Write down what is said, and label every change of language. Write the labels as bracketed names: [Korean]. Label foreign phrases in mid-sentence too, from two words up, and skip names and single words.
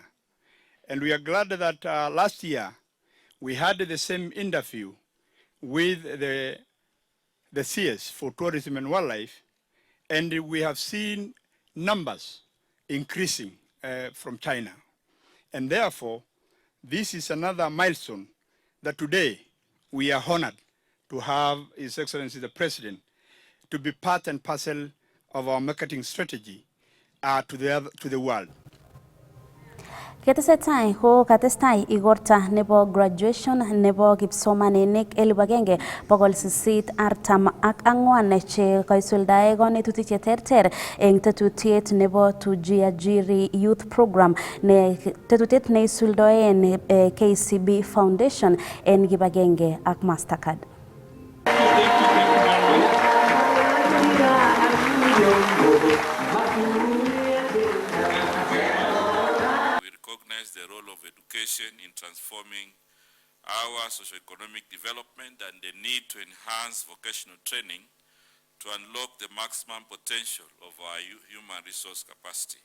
[English] And we are glad that last year we had the same interview with the CS for tourism and wildlife, and we have seen numbers increasing from China. And therefore, this is another milestone that today we are honored to have His Excellency the President to be part and parcel of our marketing strategy to the world. [Kalenjin] Ketesetai ko katestai igorta nebo graduation nebo kipsomaninik 1844 che kaisuldae konetutik cheterter eng tetutiet nebo Tujiajiri Youth Program ne tetutiet ne isuldoen KCB Foundation en kibagenge ak Mastercard. [English] The role of education in transforming our socio-economic development and the need to enhance vocational training to unlock the maximum potential of our human resource capacity.